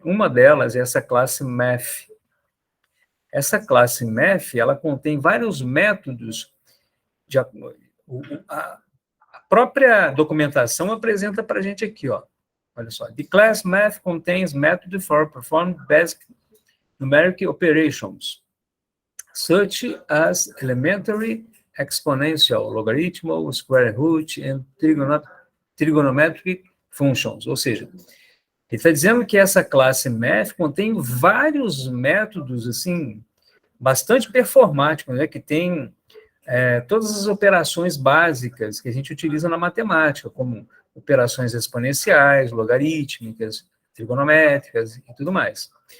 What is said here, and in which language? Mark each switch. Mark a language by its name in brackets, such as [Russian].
[Portuguese] Uma delas é essa classe math. Essa classe math, ela contém vários métodos a própria documentação apresenta para a gente aqui, ó. Olha só. [English] The class math contains method for performing basic numeric operations, such as elementary, exponential, logarithmal, square root, and trigonometric functions. [Portuguese] Ou seja, ele está dizendo que essa classe math contém vários métodos, assim, bastante performáticos, né, que tem todas as operações básicas que a gente utiliza na matemática, como operações exponenciais, logarítmicas, trigonométricas e tudo mais.